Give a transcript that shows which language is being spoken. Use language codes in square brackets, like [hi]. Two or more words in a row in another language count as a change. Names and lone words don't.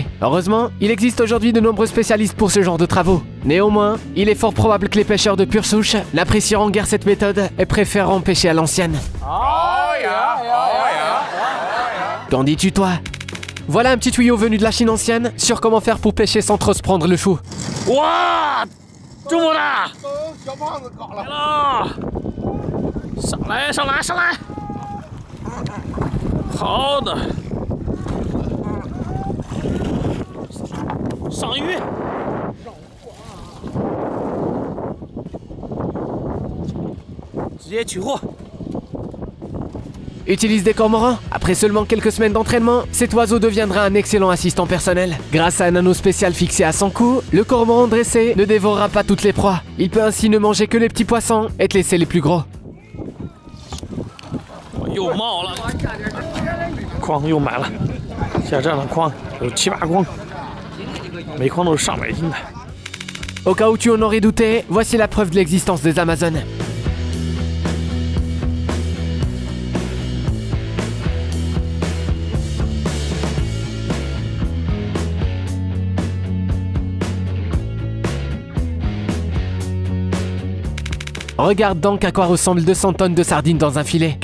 [fr] Heureusement, il existe aujourd'hui de nombreux spécialistes pour ce genre de travaux. Néanmoins, il est fort probable que les pêcheurs de pure souche n'apprécieront guère cette méthode et préféreront pêcher à l'ancienne. Qu'en dis-tu toi? Voilà un petit tuyau venu de la Chine ancienne sur comment faire pour pêcher sans trop se prendre le chou. [zh] Wow! 这么大！小胖子搞了！上来，上来，上来！好的，上鱼，直接取货。 [fr] Utilise des cormorans. Après seulement quelques semaines d'entraînement, cet oiseau deviendra un excellent assistant personnel. Grâce à un anneau spécial fixé à son cou, le cormoran dressé ne dévorera pas toutes les proies. Il peut ainsi ne manger que les petits poissons et te laisser les plus gros. [zh] 又冒了，筐又买了，像这样的筐有7、8筐，每筐都是上百斤的。 [fr] Au cas où tu en aurais douté, voici la preuve de l'existence des Amazones. Regarde donc à quoi ressemblent 200 tonnes de sardines dans un filet.